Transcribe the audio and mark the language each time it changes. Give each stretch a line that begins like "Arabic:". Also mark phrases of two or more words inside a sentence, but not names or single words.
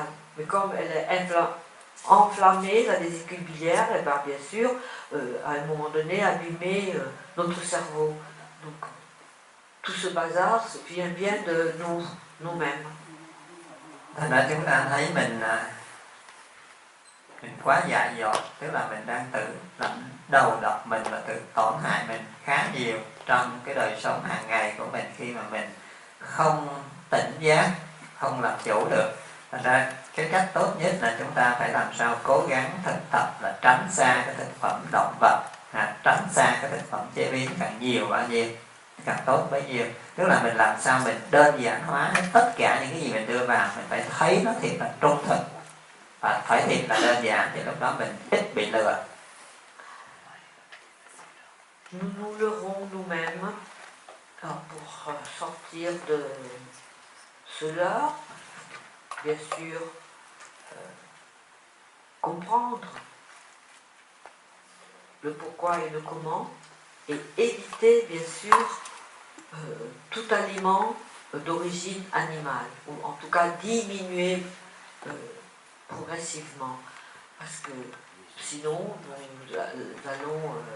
French: Mais comme elle est enflammée, la vésicule biliaire, elle va bien sûr, à un moment donné, abîmer notre cerveau. Donc, tout ce bazar vient bien de nous-mêmes.
Vietnamese: Thành ra chúng ta thấy mình quá dại dột, tức là mình đang tự làm đầu độc mình và tự tổn hại mình khá nhiều trong cái đời sống hàng ngày của mình khi mà mình không tỉnh giác, không làm chủ được. Thành ra cái cách tốt nhất là chúng ta phải làm sao cố gắng thực tập là tránh xa cái thực phẩm động vật, tránh xa cái thực phẩm chế biến càng nhiều bao nhiêu càng tốt bấy nhiêu. Tức là mình làm sao mình đơn giản hóa tất cả những cái gì mình đưa vào, mình phải thấy nó thiệt là trung thực và phải thiệt là đơn giản, thì lúc đó mình ít bị lừa.
French: Nous nous leurrons nous-mêmes pour sortir de ce leurre, bien sûr, comprendre le pourquoi et le comment, et éviter bien sûr tout aliment d'origine animale, ou en tout cas diminuer progressivement, parce que sinon nous allons